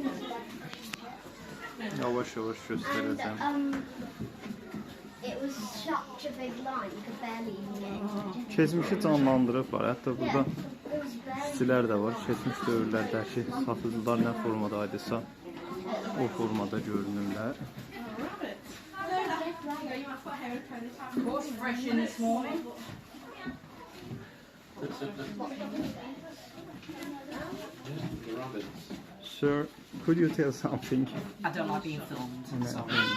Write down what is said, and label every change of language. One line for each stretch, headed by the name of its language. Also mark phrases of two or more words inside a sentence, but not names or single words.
Turkish: Yavaş yavaş göstereceğim.
Azerbaijani: Keçmişi canlandırıblar. Hətta burada stilər də var. Keçmiş dövrlərdəki satıcılar nə formadaydısa o formada görünürlər.
English: Sir, could you tell something? I don't like being filmed. Sorry.